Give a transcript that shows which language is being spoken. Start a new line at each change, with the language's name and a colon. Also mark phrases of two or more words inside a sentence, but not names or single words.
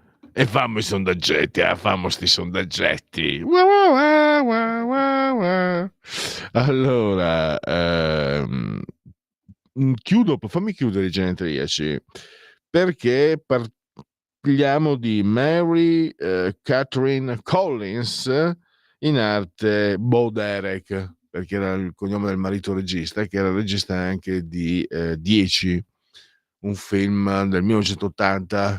Italian: E fammo i sondaggetti, fammo sti sondaggetti. Ua, ua, ua, ua, ua. Allora, fammi chiudere i genetriaci, perché parliamo di Mary Catherine Collins, in arte Bo Derek, perché era il cognome del marito regista, che era regista anche di 10, un film del 1980.